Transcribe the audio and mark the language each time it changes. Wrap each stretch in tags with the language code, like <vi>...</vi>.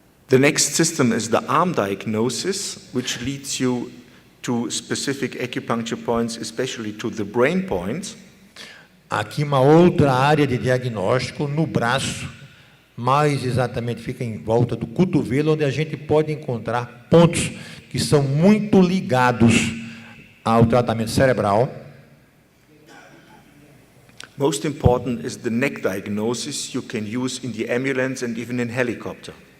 <en>The next system is the arm diagnosis, which leads you to specific acupuncture points, especially to the brain points.</en> <pt>Aqui uma outra área de diagnóstico no braço, mais exatamente fica em volta do cotovelo, onde a gente pode encontrar pontos que são muito ligados ao tratamento cerebral.</pt> <en>Most important is the neck diagnosis you can use in the ambulance and even in helicopter.</en>